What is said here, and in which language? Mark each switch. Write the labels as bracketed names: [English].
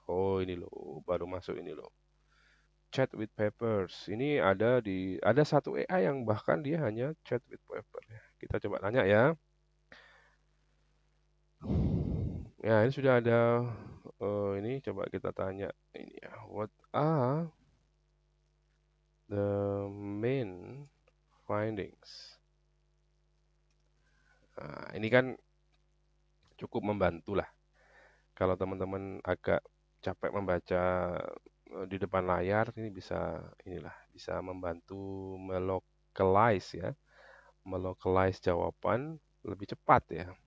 [Indonesian] Oh, ini loh, baru masuk ini loh. [English] Chat with papers. [Indonesian] Ini ada satu AI yang bahkan dia hanya [English] chat with paper [Indonesian] ya. Kita coba tanya ya. Ya, ini sudah ada ini coba kita tanya ini ya. [English] What are the main findings? [Indonesian] Nah, ini kan cukup membantu lah. Kalau teman-teman agak capek membaca di depan layar, ini bisa membantu melocalize ya, melocalize jawaban lebih cepat ya.